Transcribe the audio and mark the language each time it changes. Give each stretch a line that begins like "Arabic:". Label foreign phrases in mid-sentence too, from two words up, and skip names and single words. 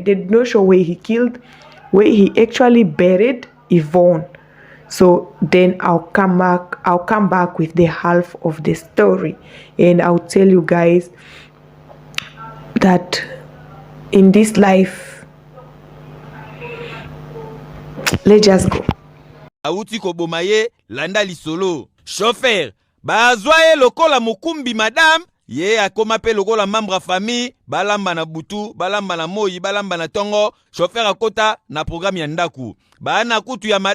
English: They did not show where he killed, where he actually buried Ivonne. So then I'll come back with the half of the story, and I'll tell you guys that in this life, let's just go.
Lingala: Auti kobomaye landa lisolo chauffeur bazwaye lokola mukumbi madame ye akoma pe lokola
French: membre famille
Lingala: balamba na butu balamba na moyi balamba na tongo chauffeur akota na programme ya ndaku bana kutu ya